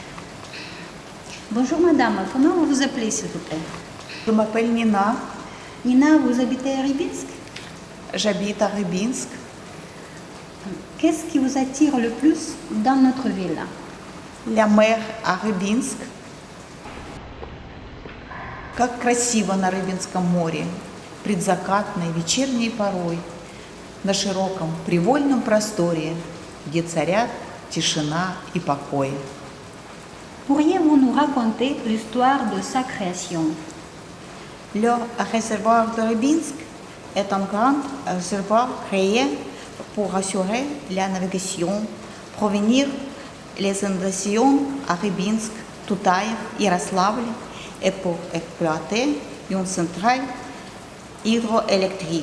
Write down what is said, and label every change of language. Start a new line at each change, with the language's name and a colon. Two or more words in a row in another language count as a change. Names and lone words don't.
French: Bonjour madame, comment vous vous appelez s'il vous plaît? Je m'appelle Nina. Nina, vous habitez à Rybinsk? J'habite à Rybinsk. Qu'est-ce qui vous attire le plus dans notre ville? La mer à Рыбинск.
Russian: Как красиво на Рыбинском море, предзакатной вечерней порой, на широком привольном просторе, где царят тишина и покой.
French: Pourriez-vous nous raconter l'histoire de sa création? Le réservoir de Rybinsk est un grand réservoir créé pour assurer la navigation, provenir les inondations à Rybinsk, Toutaï, Yaroslavl et pour exploiter une centrale hydroélectrique.